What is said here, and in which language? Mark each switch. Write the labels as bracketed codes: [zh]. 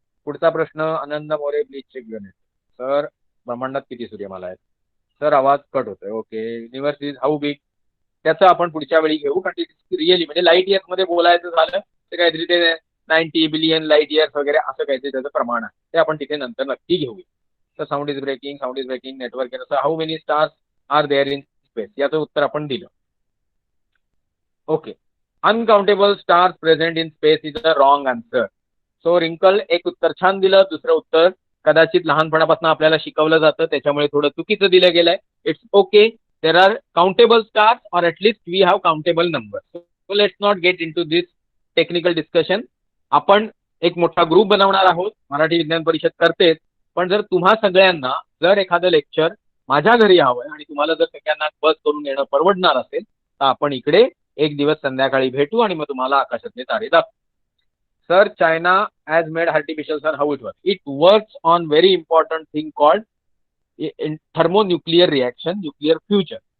[mr] पुढचा प्रश्न, आनंद More, [en] Please check unit. [mr] Sir, ब्रह्मांडात किती सूर्यमाला आहेत? सर, आवाज कट होतोय. [en] Okay, universe is how big? [mr] त्याचं आपण पुढच्या वेळी घेऊ. कारण रिअली म्हणजे लाईट इयर्स मध्ये बोलायचं झालं तर काहीतरी ते 90 बिलियन लाईट इयर्स वगैरे असं काहीतरी त्याचं प्रमाण आहे. ते आपण तिथे नंतर नक्की घेऊया. तर [en] sound is breaking, [mr] network. [en] How many stars are there in space? [mr] याचं उत्तर आपण दिलं. [en] Okay, uncountable stars present in space is the wrong answer. [mr] So रिंकल, एक उत्तर छान दिलं. दुसरं उत्तर कदाचित लहानपणापासून आपल्याला शिकवलं जातं, त्याच्यामुळे थोडं चुकीचं दिलं गेलंय. [en] It's okay. There are countable stars, or at least we have countable numbers. So let's not get into this technical discussion. [mr] आपण एक मोठा ग्रुप बनवणार आहोत. मराठी विज्ञान परिषद करतेच. पण जर तुम्हा सगळ्यांना जर एखादं लेक्चर माझ्या घरी हवंय आणि तुम्हाला जर सगळ्यांना बस करून येणं परवडणार असेल तर आपण इकडे एक दिवस संध्याकाळी भेटू आणि मग तुम्हाला आकाशातले तारे दाखवू. [en] Sir, China has made artificial sun. How it work? It works on very important thing called thermonuclear reaction, nuclear fusion.